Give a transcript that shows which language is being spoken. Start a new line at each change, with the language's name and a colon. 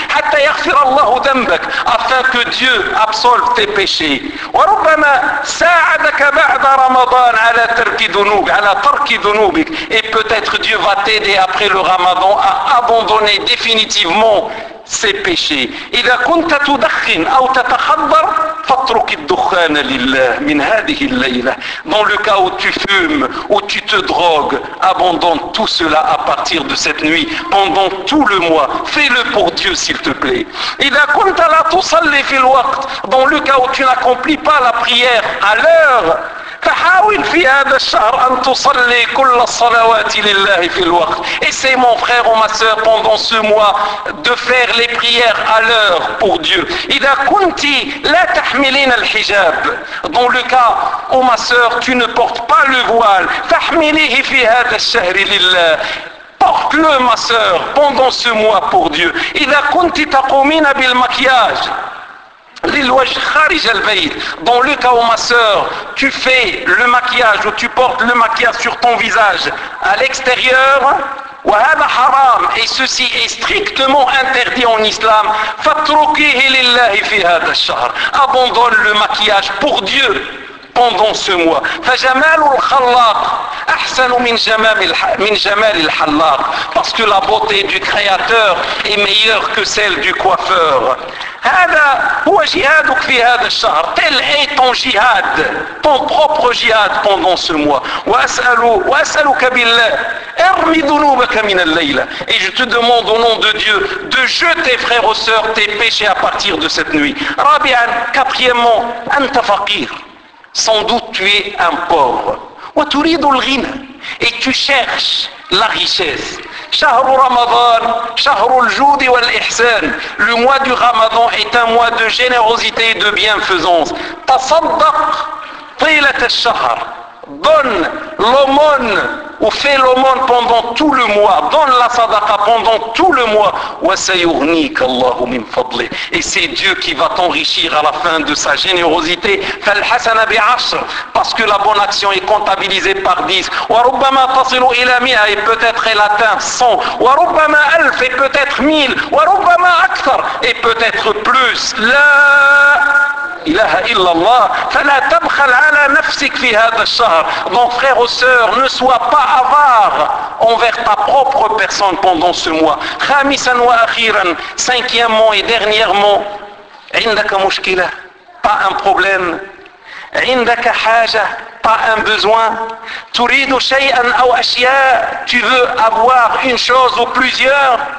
Arabic: حتى يغفر الله ذنبك,
French: afin que Dieu absolve tes péchés.
Arabic: وربما ساعدك بعد رمضان على ترك ذنوب, على ترك ذنوبك,
French: et peut-être Dieu va t'aider après le Ramadan à abandonner définitivement ses péchés.
Arabic: إذا كنت تدخن أو تتحضر فاترك الدخان لله من هذه الليلة.
French: Dans le cas où tu fumes, où tu te drogues, abandonne tout cela à partir de cette nuit, pendant tout le mois. Fais-le pour Dieu, s'il te plaît.
Arabic: إذا كنت لا تصلي في الوقت,
French: dans le cas où tu n'accomplis pas la prière à l'heure,
Arabic: فحاول في هذا الشهر أن تصلي كل الصلوات لله في الوقت.
French: Essaye, mon frère ou ma soeur, pendant ce mois, de faire les prières à l'heure pour Dieu.
Arabic: إذا كنت لا تحملين الحجاب,
French: dans le cas où, ma soeur, tu ne portes pas le voile,
Arabic: فحمليه في هذا الشهر لله.
French: Porte-le, ma soeur, pendant ce mois pour Dieu.
Arabic: إذا كنت تقومين بالمكياج للوجه خارج البيت,
French: dans le cas où, ma soeur, tu fais le maquillage ou tu portes le maquillage sur ton visage à l'extérieur,
Arabic: وَهَذَا حَرَامٌ,
French: et ceci est strictement interdit en islam,
Arabic: فَتْرُكِهِ لِلَّهِ فِي هَذَا الشَّهْرِ,
French: abandonne le maquillage pour Dieu pendant ce mois.
Arabic: فَجَمَالُ الْخَلَّاقِ أَحْسَنُ مِنْ جَمَالِ الْحَلَّاقِ,
French: parce que la beauté du créateur est meilleure que celle du coiffeur.
Arabic: هذا هو جهادك في هذا الشهر.
French: Tel est ton jihad, ton propre jihad pendant ce mois.
Arabic: وأسألك بالله ارمي ذنوبك من الليلة,
French: et je te demande au nom de Dieu de jeter, frères ou sœurs, tes péchés à partir de cette nuit. رابعا, quatrièmement,
Arabic: أنت فقير,
French: sans doute tu es un pauvre.
Arabic: وتريد الغنى,
French: et tu cherches la richesse.
Arabic: شهر رمضان شهر الجود والإحسان,
French: le mois du Ramadan est un mois de générosité et de bienfaisance.
Arabic: تصدق طيلة الشهر,
French: donne l'aumône ou fais l'aumône pendant tout le mois, donne la sadaqa pendant tout le mois.
Arabic: وسيغنيك الله من فضله,
French: et c'est Dieu qui va t'enrichir à la fin de sa générosité.
Arabic: فالحسنة بعشر,
French: parce que la bonne action est comptabilisée par 10.
Arabic: وربما تصل إلى 100,
French: et peut-être elle atteint 100.
Arabic: وربما 1000,
French: et peut-être 1000.
Arabic: وربما أكثر,
French: et peut-être plus.
Arabic: لا إله إلا الله, فلا تبخل على نفسك في هذا الشهر.
French: Donc, frère ou sœur, ne sois pas avare envers ta propre personne pendant ce mois.
Arabic: خامسا وأخيرا,
French: cinquièmement et dernièrement,
Arabic: عندك مشكلة,
French: pas un problème.
Arabic: عندك حاجة,
French: pas un besoin.
Arabic: تريد شيئا أو أشياء,
French: tu veux avoir une chose ou plusieurs.